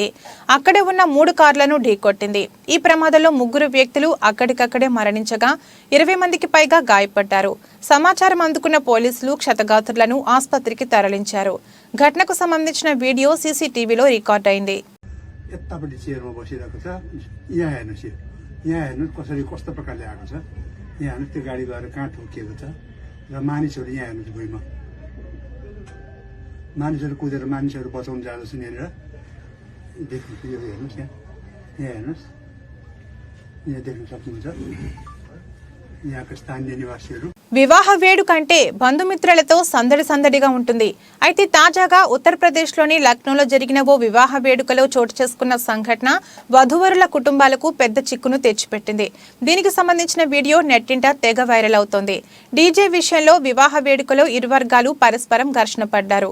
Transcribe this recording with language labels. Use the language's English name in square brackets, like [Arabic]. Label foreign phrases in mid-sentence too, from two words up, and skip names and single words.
[Telugu] అక్కడే ఉన్న 3 కార్లను ఢీకొట్టింది. ఈ ప్రమాదంలో 3 వ్యక్తులు అక్కడికక్కడే మరణించగా 20 మందికి పైగా గాయపడ్డారు. సమాచారం అందుకున్న పోలీసులు క్షతగాత్రులను ఆసుపత్రికి తరలించారు. ఘటనకు సంబంధించిన వీడియో సీసీటీవీలో రికార్డ్ అయింది. [Nepali] यहाँ हेर्नु त्यो गाडी गएर कहाँ ठोकिएको छ र मानिसहरू यहाँ हेर्नुहोस् भुइँमा मानिसहरू कुदेर मानिसहरू बचाउन जाँदैछन् यहाँनिर देख्नु यो हेर्नुहोस् यहाँ हेर्नुहोस् यहाँ देख्न सक्नुहुन्छ यहाँका स्थानीय निवासीहरू. [Telugu] వివాహ వేడుకంటే బంధుమిత్రులతో సందడిగా ఉంటుంది. అయితే తాజాగా ఉత్తరప్రదేశ్లోని లక్నోలో జరిగిన ఓ వివాహ వేడుకలో చోటు చేసుకున్న సంఘటన వధూవరుల కుటుంబాలకు పెద్ద చిక్కును తెచ్చిపెట్టింది. దీనికి సంబంధించిన వీడియో నెట్టింట తెగ వైరల్ అవుతోంది. డీజే విషయంలో వివాహ వేడుకలో 2 వర్గాలు పరస్పరం ఘర్షణ పడ్డారు.